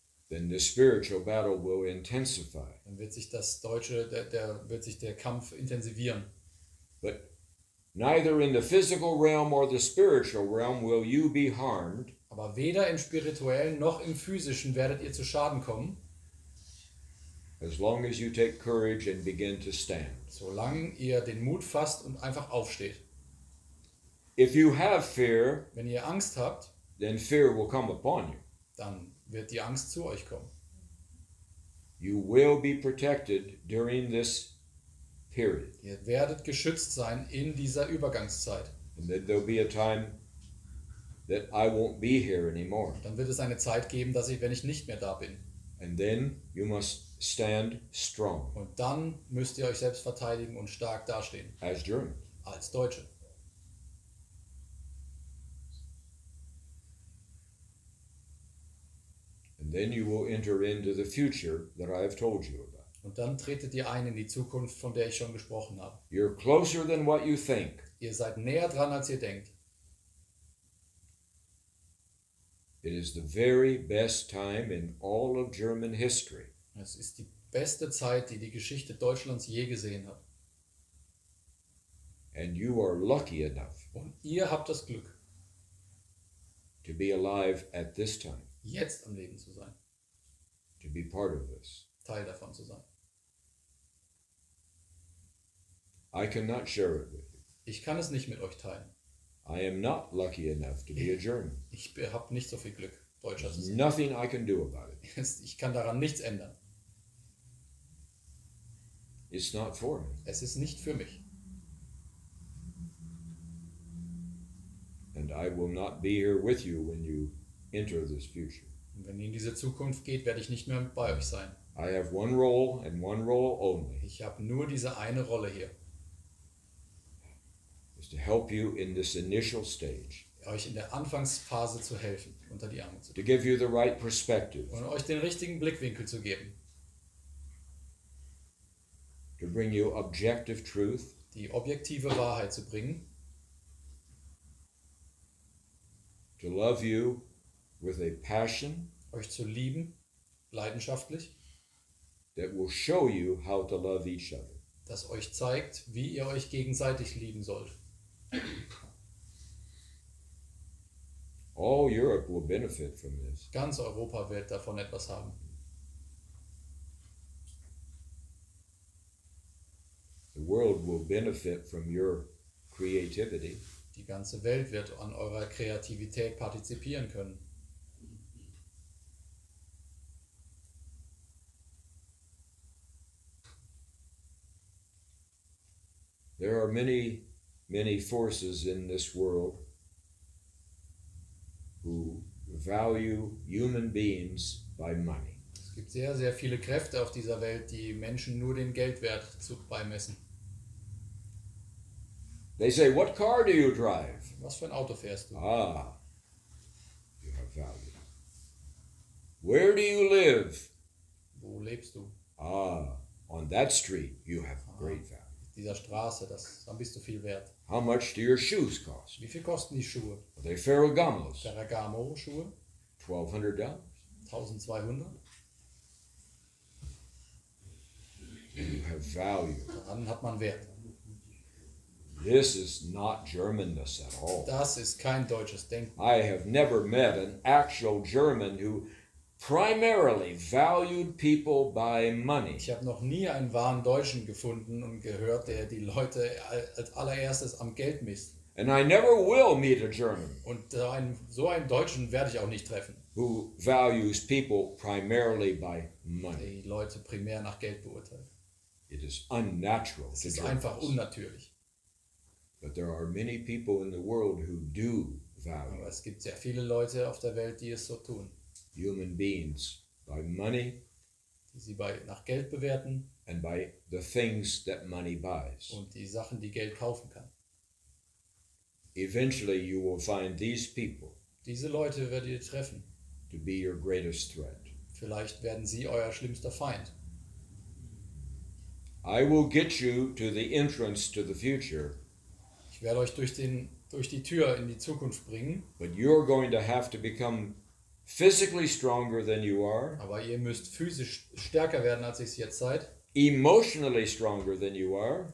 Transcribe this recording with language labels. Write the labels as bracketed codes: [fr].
[en] then the spiritual battle will intensify. [de] dann wird sich wird sich der Kampf intensivieren. [en] But neither in the physical realm or the spiritual realm will you be harmed [de] Aber weder im spirituellen noch im physischen werdet ihr zu Schaden kommen, [en] as long as you take courage and begin to stand. [de] solange ihr den Mut fasst und einfach aufsteht. [en] If you have fear, [de] Wenn ihr Angst habt, [en] then fear will come upon you. [de] dann wird die Angst zu euch kommen. [en] You will be protected during this period. [de] Ihr werdet geschützt sein in dieser Übergangszeit. [en] And then there'll be a time that I won't be here anymore. [de] Dann wird es eine Zeit geben, wenn ich nicht mehr da bin. [en] And then you must stand strong [de] Und dann müsst ihr euch selbst verteidigen und stark dastehen. [en] as Germans. [de] Als Deutsche. [en] And then you will enter into the future that I have told you about. [de] Und dann tretet ihr ein in die Zukunft, von der ich schon gesprochen habe. [en] You're closer than what you think. [de] Ihr seid näher dran, als ihr denkt. [en] It is the very best time in all of German history. [de] Es ist die beste Zeit, die die Geschichte Deutschlands je gesehen hat. [en] And you are lucky enough [de] Und ihr habt das Glück, [en] to be alive at this time, [de] jetzt am Leben zu sein. [en] to be part of this. [de] Teil davon zu sein. [en] I cannot share it with you. [de] Ich kann es nicht mit euch teilen. [en] I am not lucky enough to be a German. [de] Ich habe nicht so viel Glück, Deutscher zu [en] There's [de] sein. [en] nothing I can do about it. [de] Ich kann daran nichts ändern. [en] It's not for me. [de] Es ist nicht für mich. [en] And I will not be here with you when you enter this future. [de] Und wenn ihr in diese Zukunft geht, werde ich nicht mehr bei euch sein. [en] I have one role and one role only, [de] Ich habe nur diese eine Rolle hier, [en] is to help you in this initial stage, [de] euch in der Anfangsphase zu helfen, unter die Arme zu [en] to [de] nehmen [en] give you the right perspective, [de] und euch den richtigen Blickwinkel zu geben, [en] to bring you objective truth, [de] die objektive Wahrheit zu bringen, [en] to love you with a passion [de] euch zu lieben, leidenschaftlich, [en] that will show you how to love each other. [de] das euch zeigt, wie ihr euch gegenseitig lieben sollt. [en] All Europe will benefit from this. [de] Ganz Europa wird davon etwas haben. [en] The world will benefit from your creativity. [de] Die ganze Welt wird an eurer Kreativität partizipieren können. [en] There are many, many forces in this world who value human beings by money. [de] Es gibt sehr, sehr viele Kräfte auf dieser Welt, die Menschen nur den Geldwert beimessen. [en] They say, "What car do you drive?" [de] Was für ein Auto fährst du? [en] Ah, you have value. Where do you live? [de] Wo lebst du? [en] Ah, on that street you have great value. [de] Dieser Straße, dann bist du viel wert. [en] How much do your shoes cost? [de] Wie viel kosten die Schuhe? [en] Are they Ferragamos? [de] Ferragamo-Schuhe? [en] $1,200. [de] 1200. [en] You have value. [de] Daran hat man Wert. [en] This is not Germanness at all. [de] Das ist kein deutsches Denken. [en] I have never met an actual German who primarily valued people by money. [de] Ich habe noch nie einen wahren Deutschen gefunden und gehört, der die Leute als allererstes am Geld misst. [en] And I never will meet a German [de] Und so einen Deutschen werde ich auch nicht treffen, [en] who values people primarily by money. [de] die Leute primär nach Geld beurteilen. [en] It is unnatural [de] Es [en] to [de] ist einfach [en] Germans. [de] unnatürlich. [en] But there are many people in the world who do value [de] Aber es gibt sehr viele Leute auf der Welt, die es so tun, [en] human beings by money [de] die sie nach Geld bewerten [en] and by the things that money buys. [de] und die Sachen, die Geld kaufen kann. [en] Eventually you will find these people [de] Diese Leute werdet ihr treffen. [en] to be your greatest threat. [de] Vielleicht werden sie euer schlimmster Feind. [en] I will get you to the entrance to the future, [de] Ich werde euch durch die Tür in die Zukunft bringen, [en] but you're going to have to become physically stronger than you are, [de] aber ihr müsst physisch stärker werden, als ihr es jetzt seid. [en] emotionally stronger than you are,